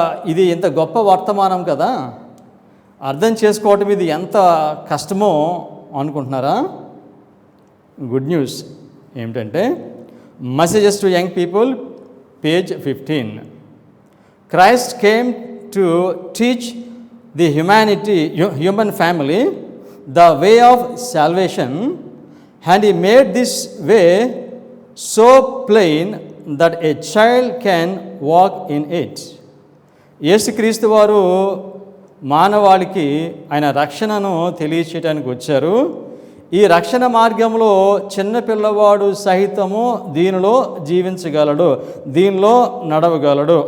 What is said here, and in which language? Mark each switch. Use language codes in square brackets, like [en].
[te] ఇది ఇంత గొప్ప వర్తమానం కదా, అర్థం చేసుకోవటం ఇది ఎంత కష్టమో అనుకుంటున్నారా? గుడ్ న్యూస్ ఏమిటంటే, messages to young people, page 15. [en] Christ came to teach the human family the way of salvation, and he made this way so plain that a child can walk in it. [te] యేసుక్రీస్తు వారు మానవాళికి ఆయన రక్షణను తెలియచేయడానికి వచ్చారు. ఈ రక్షణ మార్గంలో చిన్న పిల్లవాడు సహితము దీనిలో జీవించగలడు, దీనిలో నడవగలడు.